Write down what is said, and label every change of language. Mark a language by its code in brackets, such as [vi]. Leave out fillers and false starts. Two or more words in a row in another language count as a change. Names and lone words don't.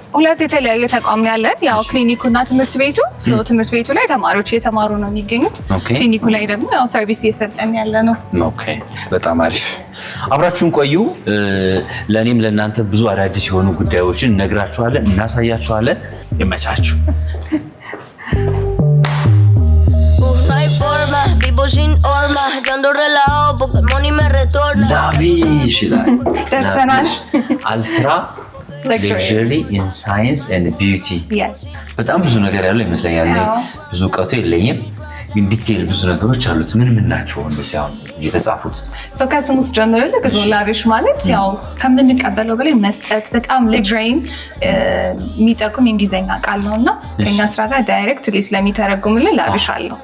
[am] ሁለት የተለያየ ተቋም ነው ያለን። ያው ክሊኒኩና ትምህርት ቤቱ። ትምህርት ቤቱ ላይ ተማሪዎች እየተማሩ ነው የሚገኙት። ክሊኒኩ ላይ ደግሞ ያው ሰርቪስ እየሰጠን ያለ ነው። ኦኬ፣ በጣም አሪፍ። አብራችሁን ቆዩ። ለእኔም ለእናንተ ብዙ አዳዲስ የሆኑ ጉዳዮችን እነግራችኋለን፣ እናሳያችኋለን። ይመቻችሁ። [es] Sin horma, yo ando relajado porque el money me retorna. [am] ላቪሽ ይላል። ደርሰናል። [en] ultra luxury in science and beauty። [am] በጣም ብዙ ነገር ያለው ይመስለኛል። ብዙ እውቀቱ የለኝም ግን ዲቴይል ብዙ ነገሮች አሉት። ምን ናቸው እንደዚህ አሁን የተጻፉት? ከስሙ ውስጥ ጀምረን ላቪሽ ማለት ያው ከምንቀበለው በላይ መስጠት፣ በጣም ሌግዥሪን የሚጠቁም የእንግሊዝኛ ቃል ነው እና ከኛ ስራ ጋር ዳይሬክት ስለሚተረጉምልን ላቪሽ አለው።